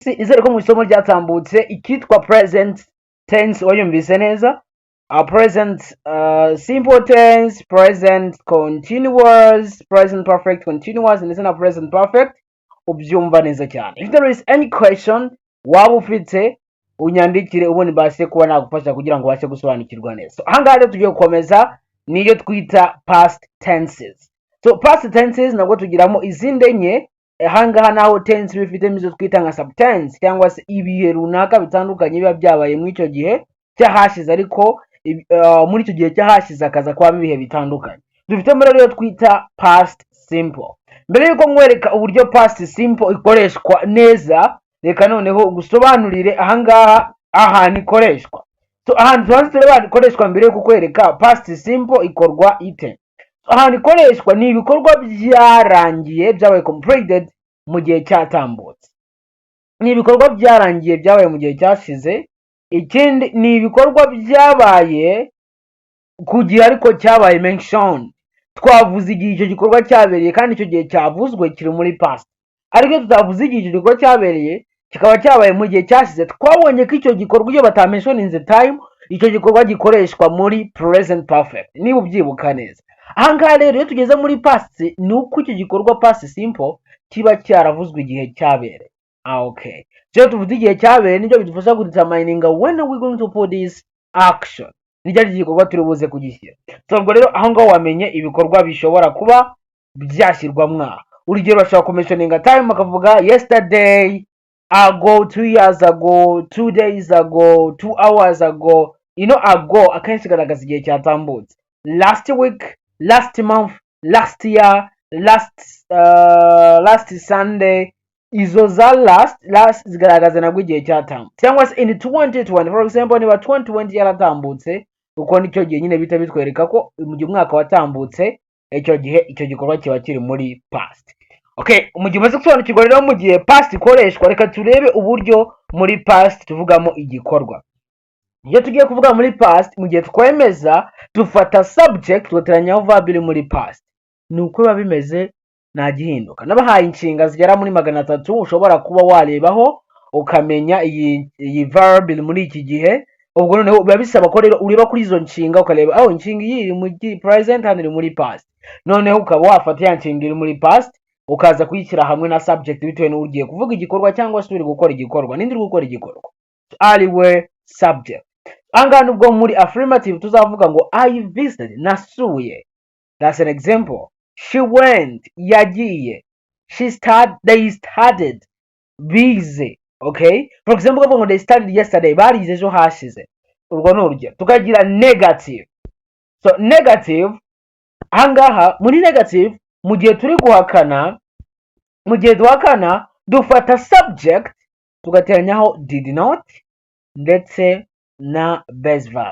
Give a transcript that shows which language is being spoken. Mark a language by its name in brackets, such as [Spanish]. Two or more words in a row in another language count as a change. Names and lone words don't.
[Kinyarwanda] izere ko mu isomo ryatambutse ikitwa [English] present tense [Kinyarwanda] wayumvise neza. [English] Present simple tense, present continuous, present perfect continuous [Kinyarwanda] ndetse na [English] present perfect [Kinyarwanda] ubyumva neza cyane. [English] If there is any question [Kinyarwanda] waba ufite unyandikire ubundi base kuba nagufasha kugira ngo ubashe gusobanukirwa neza. So ahangaha rero tugiye gukomeza niyo twita [English] past tenses. [Kinyarwanda] So [English] past tenses [Kinyarwanda] nabwo tugiramo izindi enye. Ahangaha naho tense bifitemo izo twita nka subtense cyangwa se ibihe runaka bitandukanye biba byabaye muri icyo gihe cyahashize, ariko muri icyo gihe cyahashize akaza kwaba ibihe bitandukanye. Dufitemo rero iyo twita [English] past simple. [Kinyarwanda] Mbere yuko nkwereka uburyo [English] past simple [Kinyarwanda] ikoreshwa neza, reka noneho gusobanurire ahangaha ahantu ikoreshwa. So ahantu tubanze tureba ikoreshwa mbere yo kukwereka [English] past simple [Kinyarwanda] ikorwa ite. Ahantu ikoreshwa ni ibikorwa byarangiye byabaye completed mu gihe cyatambutse. Ni ibikorwa byarangiye byabaye mu gihe cyashize. Ikindi ni ibikorwa byabaye ku gihe ariko cyabaye mention. Twavuze igihe icyo gikorwa cyabereye kandi icyo gihe cyavuzwe kiri muri past. Ariko tutavuze igihe icyo gikorwa cyabereye kikaba cyabaye mu gihe cyashize, twabonye ko icyo gikorwa iyo batamention [English] in the time, [Kinyarwanda] icyo gikorwa gikoreshwa muri [English] present perfect, [Kinyarwanda] niba ubyibuka neza. Ahangaha rero iyo tugeze muri past ni uko icyo gikorwa [English] past simple [Kinyarwanda] kiba cyaravuzwe igihe cyabereye. [English] Okay, so [Kinyarwanda] tuvuze igihe cyabereye nibyo bidufasha kudetermininga [English] when are we going to put this action, [Kinyarwanda] nijya gikorwa turi buze kugishyira. So ubwo rero aho ngaho wamenye ibikorwa bishobora kuba byashyirwa mwa. Urugero bashobora kumentioninga time akavuga [English] yesterday, ago, 2 years ago, 2 days ago, 2 hours ago. [Kinyarwanda] Ago akenshi igaragaza igihe cyatambutse. [English] Last week, last month, last year, last Sunday. [Kinyarwanda] Izo za last zigaragaza nabwo igihe cyatambutse. Cyangwa se [English] in 2020, for example, [Kinyarwanda] niba 2020 yaratambutse, uko nicyo gihe nyine bita bitwereka ko mu gihe umwaka watambutse, icyo gihe icyo gikorwa kiba kiri muri past. Okay, mu gihe umaze gusobanukirwa rero mu gihe past ikoreshwa, reka turebe uburyo muri past tuvugamo igikorwa. Iyo tugiye kuvuga muri past, mu gihe twemeza dufata subject tugateranyaho verb iri muri past. Ni uko biba bimeze nta gihinduka. Nabahaye inshinga zigera muri 300 ushobora kuba warebaho ukamenya iyi verb iri muri iki gihe. Ubwo noneho biba bisaba ko rero ureba kuri izo nshinga ukareba inshinga iyi iri muri present hano iri muri past. Noneho ukaba wafata ya nshinga iri muri past ukaza kuyishyira hamwe na subject bitewe n'ugiye kuvuga igikorwa cyangwa se uri gukora igikorwa. Nindi uri gukora igikorwa ariwe subject. Anga nubwo muri affirmative tuzavuga ngo [English] I visited, [Kinyarwanda] nasuye. [English] That's an example. She went, yagiye. They studied, bize. Okay, for example ngo they studied yesterday, [Kinyarwanda] barize ejo hashize. Urwo ni urugero. Tukagira negative. So negative ahangaha muri negative mu gihe turi guhakana, mu gihe duhakana dufata subject tugateranyaho [English] did not [Kinyarwanda] ndetse na [English] base verb.